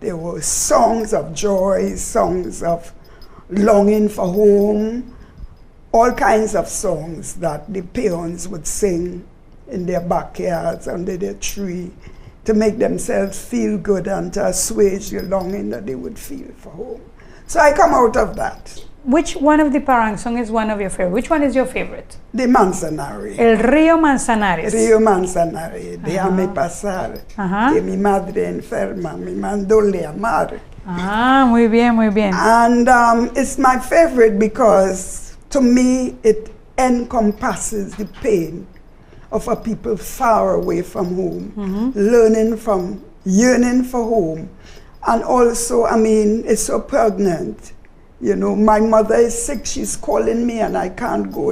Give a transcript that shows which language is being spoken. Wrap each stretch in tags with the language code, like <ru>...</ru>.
<en>There were songs of joy, songs of longing for home, all kinds of songs that the peons would sing in their backyards under their tree to make themselves feel good and to assuage the longing that they would feel for home. So I come out of that. Which one of the Parang songs is one of your favorite? Which one is your favorite? The Manzanares.</en> <es>El Río Manzanares. Río Manzanares, déjame pasar, que mi madre enferma me mandóle amar. Muy bien.</es> <en>And it's my favorite because to me it encompasses the pain of a people far away from home, yearning for home. And also, I mean, it's so pregnant. You know, my mother is sick, she's calling me and I can't go.</en>